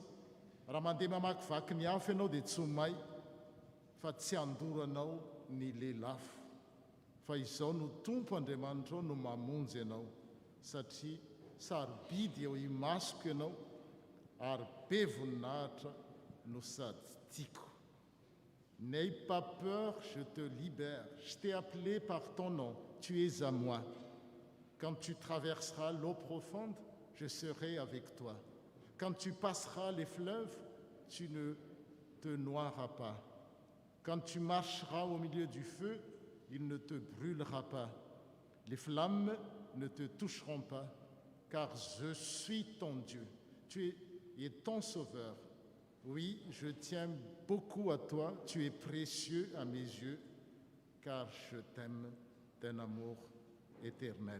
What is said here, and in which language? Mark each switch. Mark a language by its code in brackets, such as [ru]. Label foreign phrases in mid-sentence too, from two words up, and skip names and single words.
[mg] Raha mandeha mamakivaky ny afo ianao dia tsy homay fa tsy handoranao ny lelafo. Fa izao no Tompo Andriamanitra no mamonjy ianao satria sarobidy eo imasoko ianao ary be voninahitra no sady tiako. [fr] N'aie pas peur, je te libère. Je t'ai appelé par ton nom, tu es à moi. Quand tu traverseras l'eau profonde, je serai avec toi. Quand tu passeras les fleuves, tu ne te noieras pas. Quand tu marcheras au milieu du feu, il ne te brûlera pas. Les flammes ne te toucheront pas, car je suis ton Dieu. Tu es ton sauveur. Oui, je tiens beaucoup à toi. Tu es précieux à mes yeux, car je t'aime d'un amour éternel.